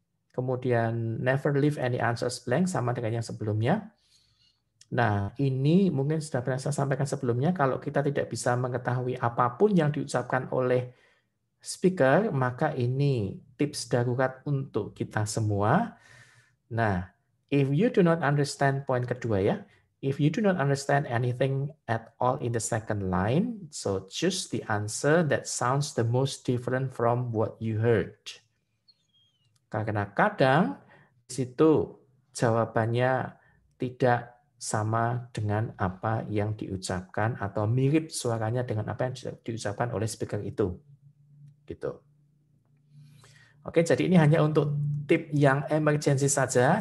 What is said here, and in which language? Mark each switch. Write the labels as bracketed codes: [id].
[id] Kemudian [en] never leave any answers blank [id] sama dengan yang sebelumnya. Nah, ini mungkin sudah pernah saya sampaikan sebelumnya, kalau kita tidak bisa mengetahui apapun yang diucapkan oleh speaker, maka ini tips darurat untuk kita semua. [en] Nah, if you do not understand [id] poin kedua ya, [en] if you do not understand anything at all in the second line, so choose the answer that sounds the most different from what you heard. [id] Karena kadang di situ jawabannya tidak sama dengan apa yang diucapkan atau mirip suaranya dengan apa yang diucapkan oleh speaker itu. Gitu. Oke, jadi ini hanya untuk tip yang emergency saja.